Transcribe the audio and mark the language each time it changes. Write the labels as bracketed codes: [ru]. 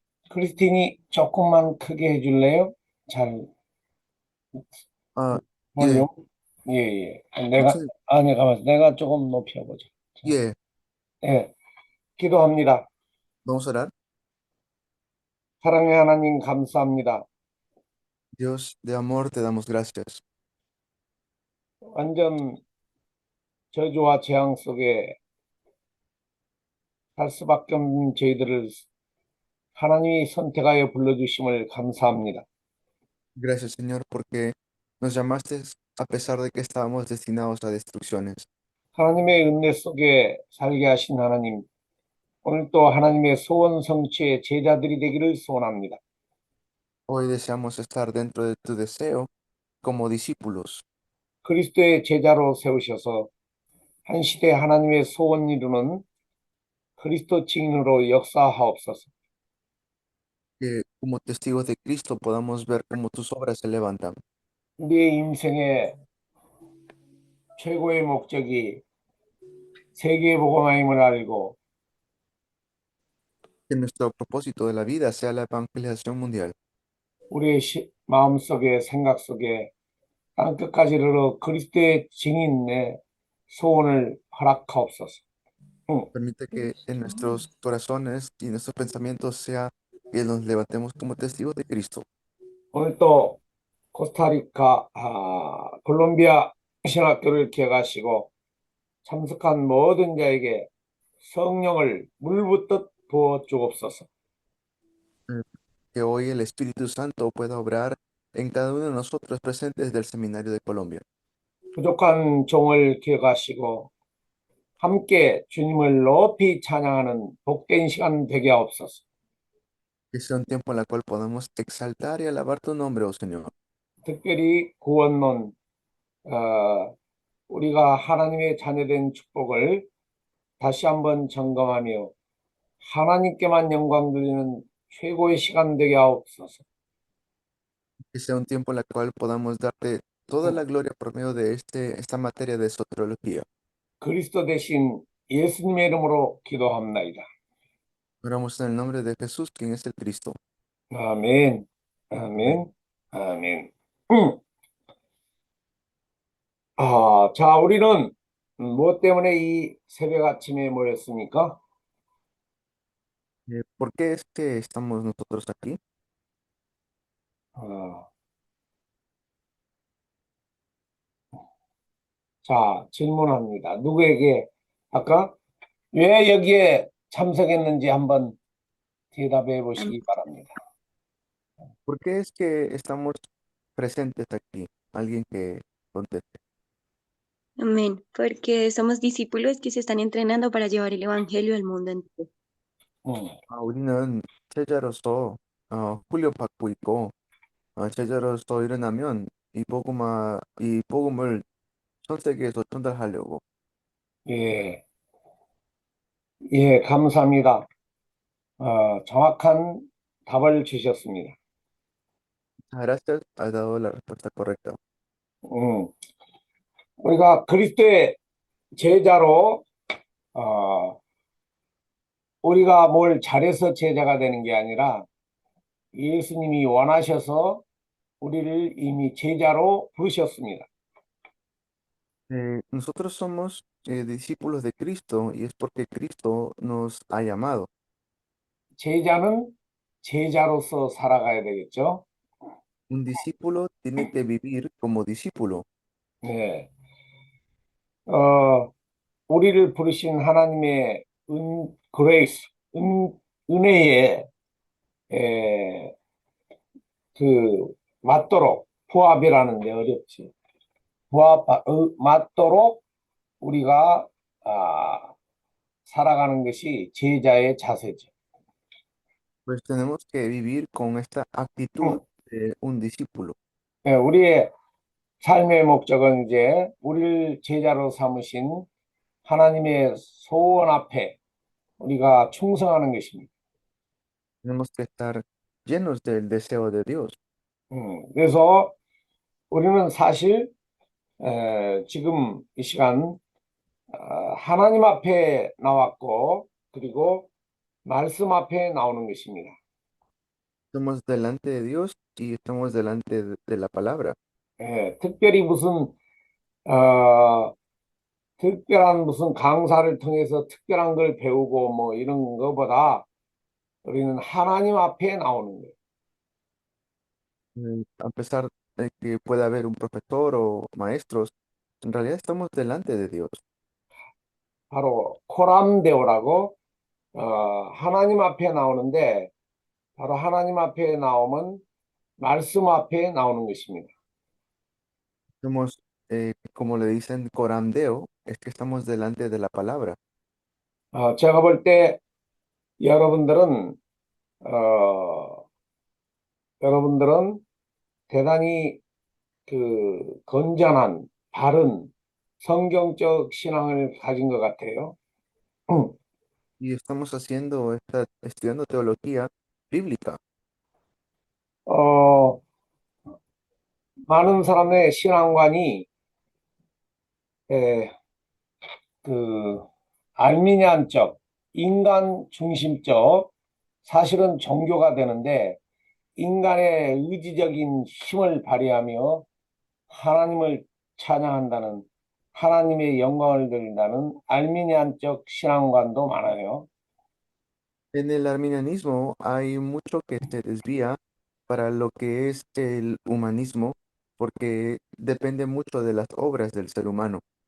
[ko] 크리스틴이 조금만 크게 해줄래요? 잘, Ah, yeah, 볼륨? 예, 예. 목사님, 내가 조금 높여보자. 자, yeah. 예, 기도합니다. [es] Vamos a orar. [ko] 사랑의 하나님 감사합니다. [es] Dios de amor, te damos gracias. [ko] 완전 저주와 재앙 속에 살 수밖에 없는 저희들을 하나님이 선택하여 불러주심을 감사합니다. [es] Gracias, Señor, porque nos llamaste a pesar de que estábamos destinados a destrucciones. [ko] 하나님의 은혜 속에 살게 하신 하나님, 오늘 또 하나님의 소원 성취의 제자들이 되기를 소원합니다. [es] Hoy deseamos estar dentro de tu deseo como discípulos, [ko] 그리스도의 제자로 세우셔서 한 시대 하나님의 소원 이루는 그리스도 증인으로 역사하옵소서. [es] que como testigos de Cristo podamos ver cómo tus obras se levantan. [ko] 우리의 인생의 최고의 목적이 세계 복음화임을 알고 [es] Que nuestro propósito de la vida sea la evangelización mundial. [ko] 우리의 마음속에 생각 속에 땅끝까지 이르러 그리스도의 증인의 소원을 허락하옵소서. 응. [es] Permite que en nuestros corazones y nuestros pensamientos sea que nos levantemos como testigos de Cristo. [ko] 오늘 또 코스타리카, 콜롬비아 신학교를 기억하시고 참석한 모든 자에게 성령을 물붓듯 부어 주옵소서. Mm. [es] Que hoy el Espíritu Santo pueda obrar en cada uno de nosotros presentes del Seminario de Colombia. [ko] 부족한 종을 기억하시고 함께 주님을 높이 찬양하는 복된 시간 되게 하옵소서. [es] Que sea un tiempo en el cual podamos exaltar y alabar tu nombre, oh Señor. [ko] 특별히 구원론, 어, 우리가 하나님의 자녀된 축복을 다시 한번 점검하며 하나님께만 영광 돌리는 최고의 시간 되게 하옵소서. [es] Que sea un tiempo en el cual podamos darte toda la gloria por medio de esta materia de soteriología. [ko] 그리스도 대신 예수님의 이름으로 기도합나이다. [es] Oramos en el nombre de Jesús, quien es el Cristo. [ko] 아멘, [es] Amén. [ko] 아멘, 아멘. 자, 우리는 무엇 때문에 이 새벽 아침에 모였습니까? [es] ¿Por qué es que estamos nosotros aquí? [ko] 어, 자, 질문합니다. 누구에게 아까 왜 여기에 참석했는지 한번 대답해 보시기 바랍니다. [es] ¿Por qué es que estamos presentes aquí? Alguien que conteste. Amén, porque somos discípulos que se están entrenando para llevar el Evangelio al mundo entero. 음, [ko] 우리는 제자로서 훈련 받고 있고 제자로서 일어나면 이 복음을 전 세계에서 전달하려고. 예, 예, 감사합니다. 정확한 답을 주셨습니다. [es] Gracias, has dado la respuesta correcta. [ko] 음, 우리가 그리스도의 제자로 우리가 뭘 잘해서 제자가 되는 게 아니라 예수님이 원하셔서 우리를 이미 제자로 부르셨습니다. [es] Nosotros somos discípulos de Cristo y es porque Cristo nos ha llamado. [ko] 제자는 제자로서 살아가야 되겠죠. [es] Un discípulo tiene que vivir como discípulo. [ko] 네. 어, 우리를 부르신 하나님의 그레이스, 은혜에 에, 맞도록 부합이라는데 어렵지. 맞도록 우리가 살아가는 것이 제자의 자세죠. [es] Pues tenemos que vivir con esta actitud de un discípulo. [ko] 예, 우리의 삶의 목적은 이제 우리를 제자로 삼으신 하나님의 소원 앞에 우리가 충성하는 것입니다. [es] Tenemos que estar llenos del deseo de Dios. [ko] 그래서 우리는 사실 지금 이 시간 하나님 앞에 나왔고 그리고 말씀 앞에 나오는 것입니다. [es] Estamos delante de Dios y estamos delante de la palabra. [ko] 특별히 어, 특별한 무슨 강사를 통해서 특별한 걸 배우고 뭐 이런 것보다 우리는 하나님 앞에 나오는 거예요. [es] A pesar de que pueda haber un profesor o maestros, en realidad estamos delante de Dios. [ko] 바로 코람데오라고 하나님 앞에 나오는데 바로 하나님 앞에 나오면 말씀 앞에 나오는 것입니다. [es] Somos, como le dicen, corandeo, es que estamos delante de la palabra. [ko] 제가 볼 때 여러분들은 어, 여러분들은 대단히 그 건전한 바른 성경적 신앙을 가진 것 같아요. [es] Y estamos estudiando teología bíblica. [ko] 어, 많은 사람의 신앙관이 에, 그 알미니안적, 인간 중심적 사실은 종교가 되는데 인간의 의지적인 힘을 발휘하며 하나님을 찬양한다는 하나님의 영광을 드린다는 알미니안적 신앙관도 많아요. [es] En el arminianismo hay mucho que se desvía para lo que es el humanismo, porque depende mucho de las obras del ser humano.